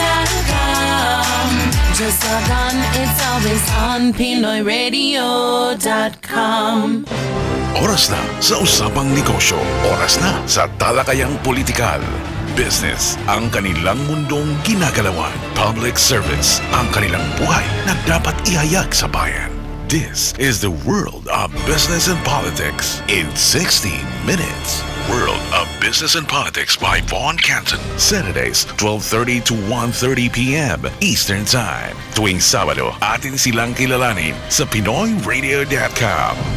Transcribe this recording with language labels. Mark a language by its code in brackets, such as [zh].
[en] PinoyRadio.com. Just log on, it's always on PinoyRadio.com. [tl] Oras na sa usapang negosyo. Oras na sa talakayang politikal. Business ang kanilang mundong ginagalawan. Public service ang kanilang buhay na dapat ihayag sa bayan. [en] This is the World of Business and Politics in 60 minutes. World of Business and Politics by Vaughn Canton. Saturdays, 12:30 to 1:30 p.m. Eastern Time. [tl] Tuwing Sabado, atin silang kilalanin sa PinoyRadio.com.